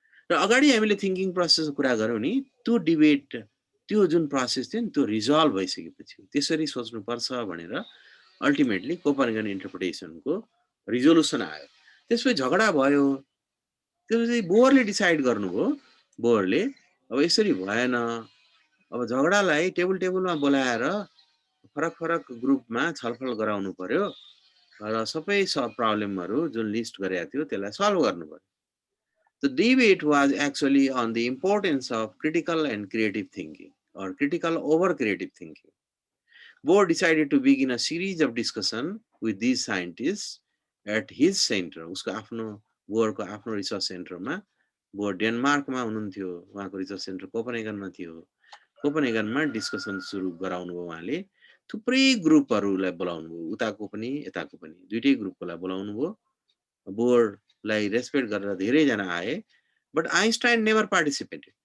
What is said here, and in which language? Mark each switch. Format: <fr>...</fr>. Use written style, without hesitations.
<ne>र अगाडि हामीले थिङ्किङ प्रोसेसको कुरा गरौँ नि त्यो डिबेट त्यो जुन प्रोसेस थियो नि त्यो रिजल्भ भइसकेपछि त्यसरी सोच्नुपर्छ भनेर अल्टिमेटली कोपरनिकन इन्टरप्रिटेसनको रिजोल्युसन आयो त्यसपछि झगडा भयो त्यसपछि बोरले डिसाइड गर्नुभयो बोरले अब यसरी भएन अब झगडालाई टेबलमा बोलाएर फरक फरक ग्रुपमा छलफल गराउनु पर्यो र सबै प्रब्लमहरू जुन लिस्ट गरेको थियो त्यसलाई सल्भ गर्नु पर्यो</ne> <en>The debate was actually on the importance of critical and creative thinking, or critical over creative thinking. Bohr decided to begin a series of discussion with these scientists at his center.</en> <ne>उसको आफ्नो बोरको आफ्नो research सेन्टरमा, bore डेनमार्कमा हुनुहुन्थ्यो, उहाँको research centre कोपनहेगनमा थियो। कोपनहेगनमा discussion सुरु गराउनु भयो उहाँले। थुप्रै ग्रुपहरूलाई बोलाउनु भयो, उताको पनि यताको पनि दुईटै ग्रुपकोलाई बोलाउनु भयो। बोर्डलाई रेस्पेक्ट गरेर धेरैजना आए,</ne> <en>But Einstein never participated.</en>